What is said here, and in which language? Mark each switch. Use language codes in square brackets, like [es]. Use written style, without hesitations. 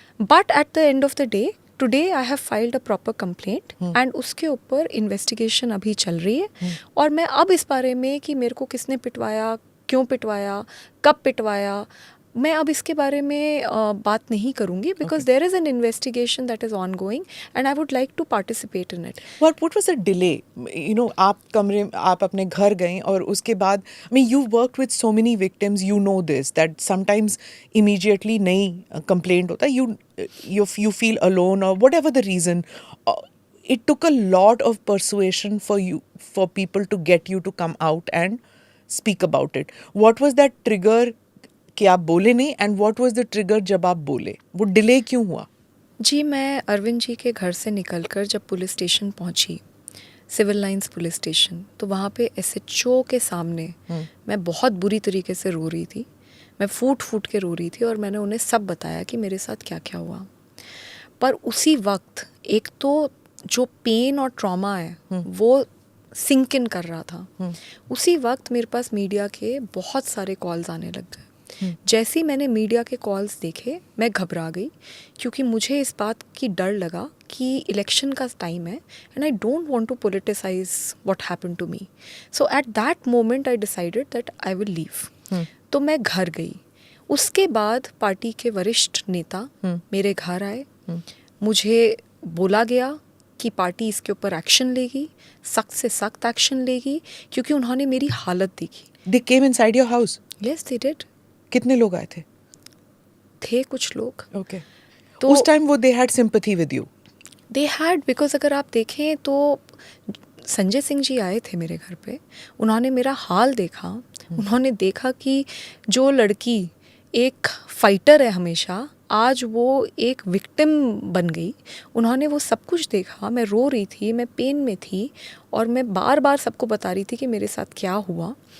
[en] but at the end of the day today I have filed a proper complaint and [hi] उसके ऊपर investigation अभी चल रही है। और मैं अब इस बारे में कि मेरे को किसने पिटवाया, क्यों पिटवाया, कब पिटवाया, मैं अब इसके बारे में बात नहीं करूंगी, [en] Because there is an investigation that is ongoing and I would like to participate in it. What was the delay? You know, [hi] आप अपने घर गए और उसके बाद, [en] I mean, you've worked with so many victims, you know this, that sometimes immediately नहीं complaint होता, you feel alone or whatever the reason. It took a lot of persuasion for people to get you to come out and speak about it. What was that trigger [hi] कि आप बोले नहीं, [en] and what was the trigger [hi] जब आप बोले? वो delay क्यों हुआ? जी, मैं अरविंद जी के घर से निकलकर जब पुलिस स्टेशन पहुंची, सिविल लाइंस पुलिस स्टेशन, तो वहाँ पे एसएचओ के सामने मैं बहुत बुरी तरीके से रो रही थी। मैं फूट फूट के रो रही थी और मैंने उन्हें सब बताया कि मेरे साथ क्या क्या हुआ। पर उसी वक्त एक तो जो पेन और ट्रॉमा है वो सिंक इन कर रहा था। उसी वक्त मेरे पास मीडिया के बहुत सारे कॉल्स आने लग गए। जैसे ही मैंने मीडिया के कॉल्स देखे मैं घबरा गई, क्योंकि मुझे इस बात की डर लगा कि इलेक्शन का टाइम है [en] And I don't want to politicize what happened to me. So at that moment I decided that I will leave. [hi] तो मैं घर गई। उसके बाद पार्टी के वरिष्ठ नेता मेरे घर आए। मुझे बोला गया कि पार्टी इसके ऊपर एक्शन लेगी, सख्त से सख्त एक्शन लेगी, क्योंकि उन्होंने मेरी हालत देखी। [en] They came inside your house? Yes, they did. [hi] कितने लोग आए थे? थे कुछ लोग। [en] Okay. [hi] तो उस टाइम वो [en] they had sympathy with you? They had, [hi] because अगर आप देखें तो संजय सिंह जी आए थे मेरे घर पे। उन्होंने मेरा हाल देखा। उन्होंने देखा कि जो लड़की एक फाइटर है हमेशा, आज वो एक विक्टिम बन गई। उन्होंने वो सब कुछ देखा। मैं रो रही थी, मैं पेन में थी और मैं बार बार सबको बता रही थी कि मेरे साथ क्या हुआ।